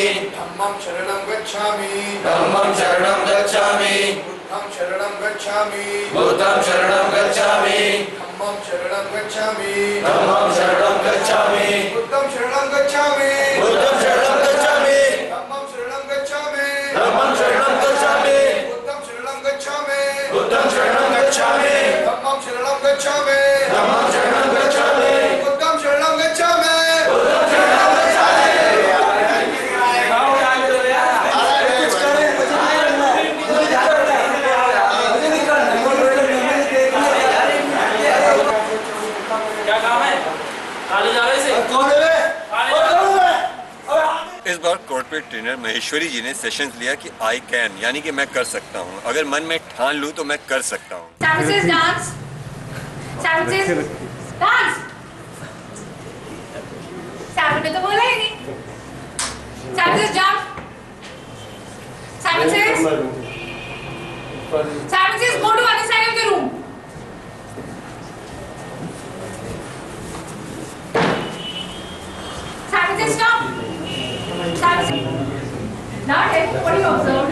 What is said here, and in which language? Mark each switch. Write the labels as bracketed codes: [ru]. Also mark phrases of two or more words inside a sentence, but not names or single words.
[pi] धम्मं शरणं गच्छामि, धम्मं शरणं गच्छामि, बुद्धं शरणं गच्छामि, बुद्धं शरणं गच्छामि, धम्मं शरणं गच्छामि, धम्मं शरणं गच्छामि, बुद्धं शरणं गच्छामि, बुद्धं शरणं गच्छामि, धम्मं शरणं गच्छामि, धम्मं शरणं गच्छामि, बुद्धं शरणं गच्छामि, बुद्धं शरणं गच्छामि, धम्मं शरणं गच्छामि, धम्मं शरणं गच्छामि, बुद्धं शरणं गच्छामि, बुद्धं शरणं गच्छामि। [hi] क्या काम है? काले जा रहे से? इस बार कॉर्पोरेट ट्रेनर महेश्वरी जी ने सेशंस लिया कि [en] I can, [hi] यानी कि मैं कर सकता हूँ, अगर मन में ठान लूँ तो मैं कर सकता हूँ। [en] dance, dance. [hi] ने तो बोला ही नहीं। जंप। [en] Go to other side of the room. Stop. Not it. What do you observe?